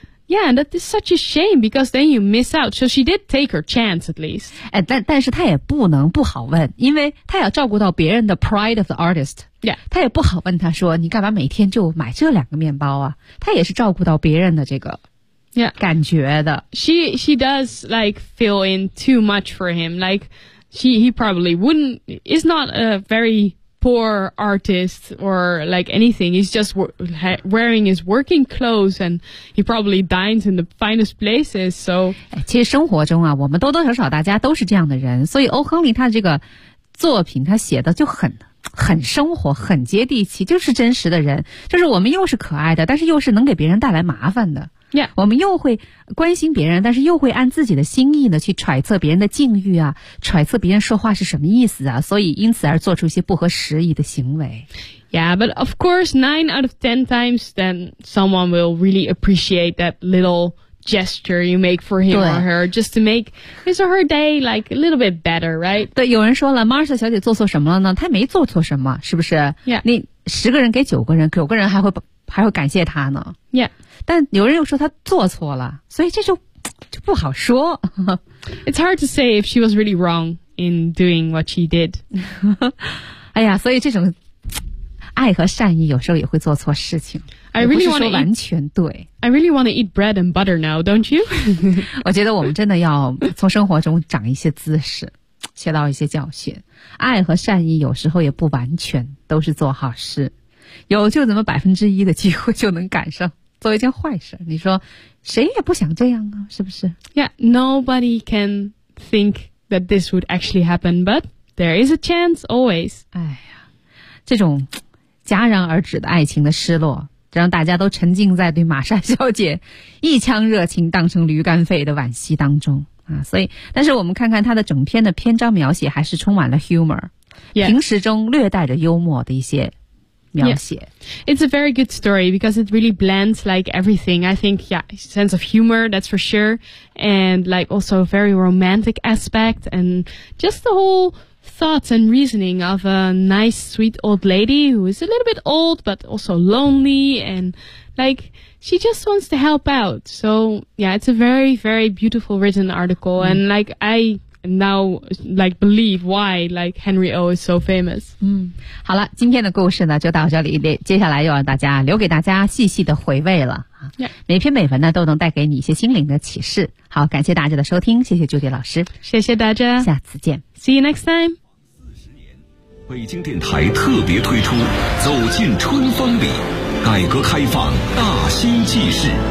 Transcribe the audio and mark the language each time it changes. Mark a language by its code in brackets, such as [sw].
[en] Yeah, that is such a shame because then you miss out. So she did take her chance at least. [zh] 但是她也不能不好问，因为她要照顾到别人的 [en] pride of the artist. Yeah. [zh] 她也不好问她说，你干嘛每天就买这两个面包啊？她也是照顾到别人的这个 [en] Yeah. [zh] 感觉的。 [en] She does like fill in too much for him. Like he probably wouldn't, is not a very poor artist or like anything. He's just wearing his working clothes and he probably dines in the finest places. So, [zh] 其实生活中啊，我们多多少少大家都是这样的人。所以欧亨利他这个作品他写的就很生活，很接地气，就是真实的人，就是我们又是可爱的，但是又是能给别人带来麻烦的。 [en] Yeah. [zh] 我们又会关心别人，但是又会按自己的心意呢去揣测别人的境遇啊，揣测别人说话是什么意思啊，所以因此而做出一些不合时宜的行为。 [en] Yeah, but of course, 9 out of 10 times, then someone will really appreciate that little gesture you make for him or her, just to make his or her day like a little bit better, right? [zh] 对，有人说了 ，Marsha 小姐做错什么了呢？她没做错什么，是不是 [en] ？Yeah. [zh] 你10个人给9个人，9个人还会感谢她呢。 [en] Yeah. [zh] 但有人又说他做错了，所以这就不好说。 [en] It's hard to say if she was really wrong in doing what she did. [zh] 哎呀，所以这种爱和善意有时候也会做错事情。 [en] I really want to [zh] 完全对。 [en] I really want to eat bread and butter now, don't you? [zh] 我觉得我们真的要从生活中长一些姿势，学到一些教训。爱和善意有时候也不完全都是做好事，有就怎么1%的机会就能赶上。做一件坏事，你说谁也不想这样啊，是不是 [en] ？Yeah, nobody can think that this would actually happen, but there is a chance always. [zh] 哎呀，这种戛然而止的爱情的失落，让大家都沉浸在对玛莎小姐一腔热情当成驴肝肺的惋惜当中啊。所以，但是我们看看她的整篇的篇章描写，还是充满了 humor，、 [en] yeah. [zh] 平时中略带着幽默的一些。 [en] Yeah. It's a very good story because it really blends like everything. I think, yeah, sense of humor, that's for sure. And like also a very romantic aspect and just the whole thoughts and reasoning of a nice, sweet old lady who is a little bit old, but also lonely. And like, she just wants to help out. So yeah, it's a very, very beautiful written article. And like, I... Now, like, believe why, like, Henry O is so famous. [zh] 好了，今天的故事呢就到这里，接下来又让大家留给大家细细的回味了。 [en] Yeah. [zh] 每篇美文呢都能带给你一些心灵的启示。好，感谢大家的收听，谢谢 Judy 老师。谢谢大家。下次见。 [en] See you next time. [zh] 北京电台特别推出走进春风里，改革开放大新纪事。